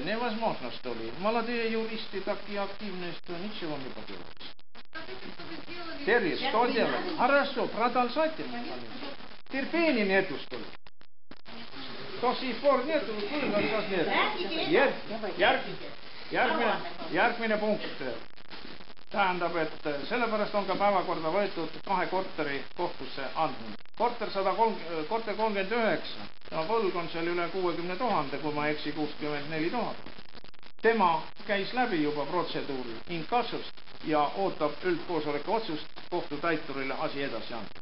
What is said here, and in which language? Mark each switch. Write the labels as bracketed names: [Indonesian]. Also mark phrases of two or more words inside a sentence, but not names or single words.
[Russian] Невозможно, что ли. Молодые юристы такие активные, что ничего не поделать. Терри, что делать? Хорошо, продолжайте. Терпения нету, что ли? До сих пор нету, kuinka нет. [Estonian] Järgmine punkt. Tähendab, et sellepärast on ka päevakorda võetud 2 korteri kohtusse andmine. Korter 39, ja võlg on seal üle 60 000, kui ma eksi 64 000. Tema käis läbi juba protseduuri inkassust ja ootab üldkoosoleku otsust kohtutäiturile asi edasi anda.